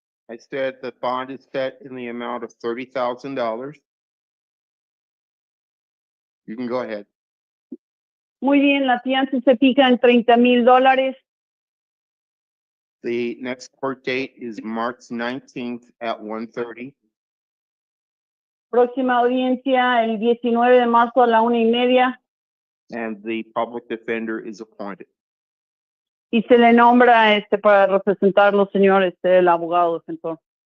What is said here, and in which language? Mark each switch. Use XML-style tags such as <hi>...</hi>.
<en>I said the bond is set in the amount of $30,000. You can go ahead.</en> <es>Muy bien, la fianza se fija en $30,000.</es> <en>The next court date is March 19th at 1:30.</en> <es>Próxima audiencia el 19 de marzo a la 1:30</es> <en>And the public defender is appointed.</en> <es>y se le nombra para representarlo, señor, el abogado defensor.</es>